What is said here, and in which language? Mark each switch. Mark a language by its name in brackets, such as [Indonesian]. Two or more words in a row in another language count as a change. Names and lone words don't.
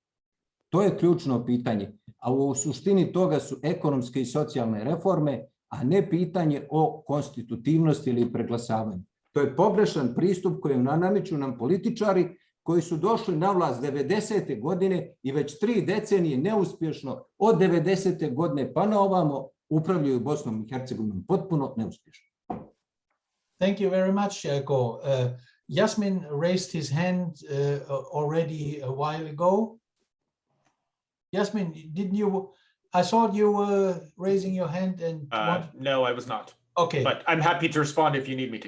[Bosnian] To je ključno pitanje, a u suštini toga su ekonomske i socijalne reforme, a ne pitanje o konstitutivnosti ili preglasavanju. To je pogrešan pristup koji nameću nam političari koji su došli na vlast 90. godine i već 3 decenije neuspješno od 90. godine pa na ovamo upravljaju Bosnom i Hercegovinom potpuno neuspješno. [English] Thank you very much, Jelko. Yasmin raised his hand already a while ago. Yasmin, didn't you? I thought you were raising your hand and. No, I was not. Okay. But I'm happy to respond if you need me to.